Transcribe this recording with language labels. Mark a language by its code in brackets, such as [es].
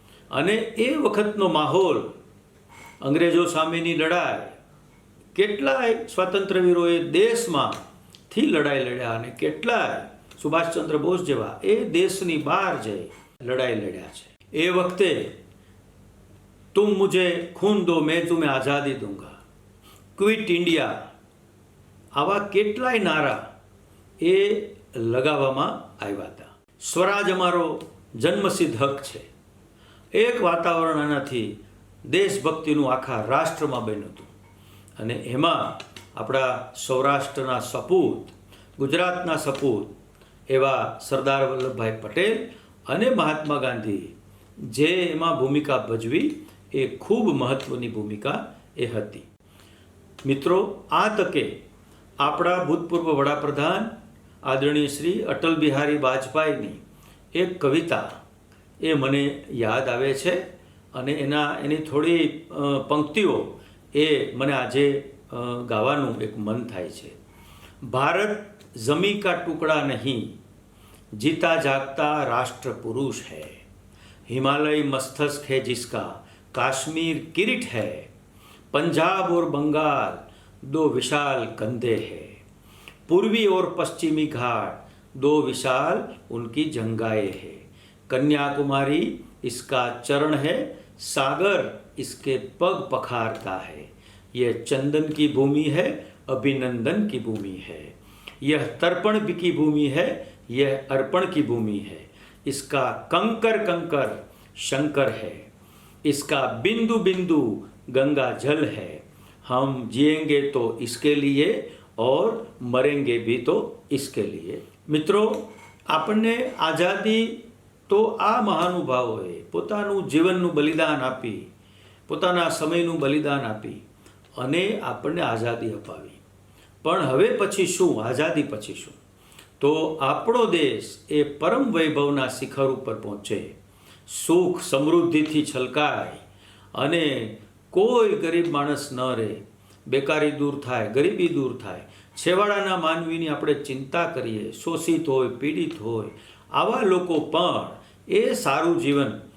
[gu] અને એ વખતનો માહોલ, અંગ્રેજો સામેની લડાઈ, કેટલાય સ્વાતંત્ર્યવીરોએ દેશમાંથી લડાઈ લડ્યા અને કેટલાય સુભાષચંદ્ર બોઝ જેવા એ દેશની બહાર જઈ લડાઈ લડ્યા છે। એ વખતે [hi] तुम मुझे खून दो मैं तुम्हें आज़ादी दूंगा, [gu] क्विट इंडिया, આવા કેટલાય નારા એ લગાવવામાં આવ્યા હતા। સ્વરાજ અમારો જન્મસિદ્ધ હક છે, એક વાતાવરણ આનાથી દેશભક્તિનું આખા રાષ્ટ્રમાં બન્યું હતું. અને એમાં આપણા સૌરાષ્ટ્રના સપૂત, ગુજરાતના સપૂત એવા સરદાર વલ્લભભાઈ પટેલ અને મહાત્મા ગાંધી જે એમાં ભૂમિકા ભજવી એ ખૂબ મહત્ત્વની ભૂમિકા એ હતી. મિત્રો, આ તકે આપણા ભૂતપૂર્વ વડાપ્રધાન આદરણીય શ્રી અટલ બિહારી વાજપેયીની એક કવિતા એ મને યાદ આવે છે અને એની થોડી પંક્તિઓ એ મને આજે ગાવાનું એક મન થાય છે. [hi] ભારત જમી કા ટુકડા નહીં, जीता जागता राष्ट्र पुरुष है, हिमालय मस्तक है जिसका काश्मीर किरीट है, पंजाब और बंगाल दो विशाल कंधे हैं, पूर्वी और पश्चिमी घाट दो विशाल उनकी जंगाएं हैं, कन्याकुमारी इसका चरण है, सागर इसके पग पखारता है, यह चंदन की भूमि है, अभिनंदन की भूमि है, यह तर्पण की भूमि है, यह अर्पण की भूमि है, इसका कंकर कंकर शंकर है, इसका बिंदु बिंदु गंगा जल है, हम जिएंगे तो इसके लिए और मरेंगे भी तो इसके लिए. [gu] મિત્રો, આપણને આઝાદી તો આ મહાનુભાવોએ પોતાનું જીવનનું બલિદાન આપી, પોતાના સમયનું બલિદાન આપી અને આપણને આઝાદી અપાવી. પણ હવે પછી શું? આઝાદી પછી શું? તો આપણો દેશ એ પરમ વૈભવના શિખર ઉપર પહોંચે, સુખ સમૃદ્ધિથી છલકાય અને કોઈ ગરીબ માણસ ન રહે, બેકારી દૂર થાય, ગરીબી દૂર થાય, છેવાડાના માનવીની આપણે ચિંતા કરીએ, શોષિત હોય, પીડિત હોય, આવા લોકો પણ એ સારું જીવન